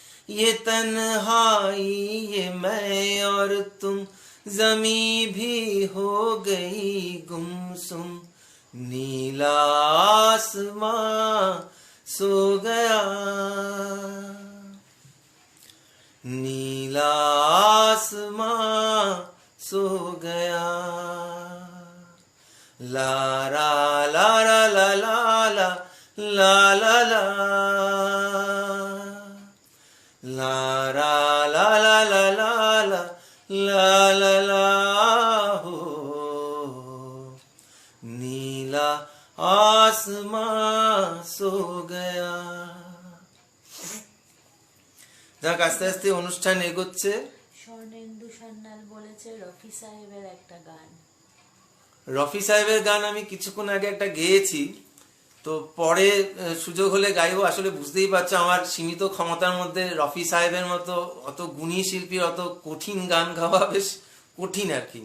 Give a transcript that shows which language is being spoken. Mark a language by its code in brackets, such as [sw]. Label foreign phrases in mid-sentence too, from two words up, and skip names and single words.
[hi] ये तन्हाई, ये मैं और तुम, जमी भी हो गई गुमसुम। नीला आसमां सो गया, नीला आसमां सो गया। ला रा ला रा ला ला ला ला ला ला, ला रा ला ला ला ला ला ला ला ला हो। नीला आसमां सो गया। [bn] যাক, আস্তে আস্তে অনুষ্ঠান এগোচ্ছে। স্বর্ণেন্দু সান্যাল বলেছে রফি সাহেবের একটা গান। রফি সাহেবের গান আমি কিছুক্ষণ আগে একটা গেয়েছি, তো পরে সুযোগ হলে গাইবো। আসলে বুঝতেই পারছো আমার সীমিত ক্ষমতার মধ্যে রফি সাহেবের মতো অত গুণী শিল্পীর অত কঠিন গান গাওয়া বেশ কঠিন আর কি।